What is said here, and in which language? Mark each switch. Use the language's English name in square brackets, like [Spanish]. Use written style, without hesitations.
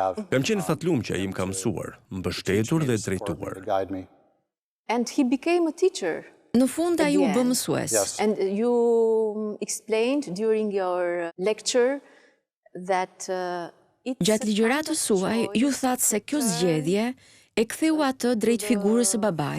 [Albanian] Kam qenë thatlum që ai më ka mësuar, mbështetur dhe drejtuar. [English] And he became a teacher. [Albanian] Në fund ai u bë mësues. [English] And you explained during your lecture that [Albanian] Gjatë ligjëratës suaj, ju thatë se kjo zgjedhje e ktheu atë drejt figurës së babait.